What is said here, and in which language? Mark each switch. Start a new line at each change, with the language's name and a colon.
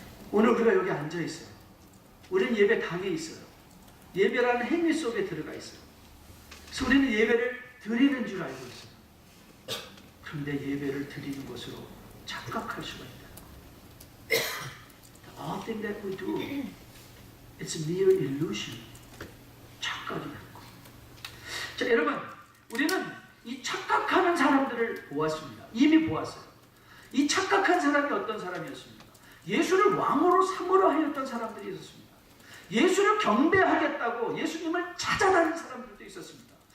Korean: 오늘 우리가 여기 앉아 있어요. 우리는 예배 당에 있어요. 예배라는 행위 속에 들어가 있어요. 그래서 우리는 예배를 드리는 줄 알고 있어요. 그런데 예배를 드리는 것으로 착각할 수가 있다.
English: All thing that we do, it's a mere illusion.
Korean: 착각이라는 거. 자, 여러분, 우리는 이 착각하는 사람들을 보았습니다. 이미 보았어요. 이 착각한 사람이 어떤 사람이었습니까? 예수를 왕으로 삼으려 하였던 사람들이 있었습니다. 예수를 경배하겠다고 예수님을 찾아다니는 사람들도 있었습니다.